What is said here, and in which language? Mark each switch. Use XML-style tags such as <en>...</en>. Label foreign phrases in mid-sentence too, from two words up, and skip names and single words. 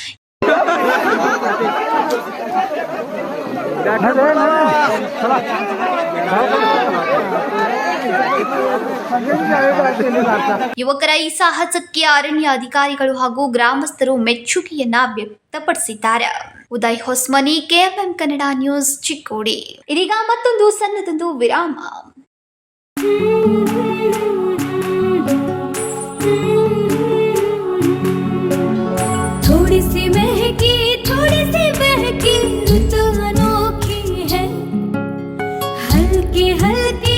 <kn>ಯುವಕರ ಈ ಸಾಹಸಕ್ಕೆ ಅರಣ್ಯ ಅಧಿಕಾರಿಗಳು ಹಾಗೂ ಗ್ರಾಮಸ್ಥರು ಮೆಚ್ಚುಗೆಯನ್ನ ವ್ಯಕ್ತಪಡಿಸಿದ್ದಾರೆ. ಉದಯ್ ಹೊಸ್ಮನಿ, KFM ಕನ್ನಡ ನ್ಯೂಸ್, ಚಿಕ್ಕೋಡಿ. ಇದೀಗ ಮತ್ತೊಂದು ಸಣ್ಣದೊಂದು ವಿರಾಮ.</kn> <hi>थोड़ी सी महकी रुत अनोखी है, हल्के हल्के</hi>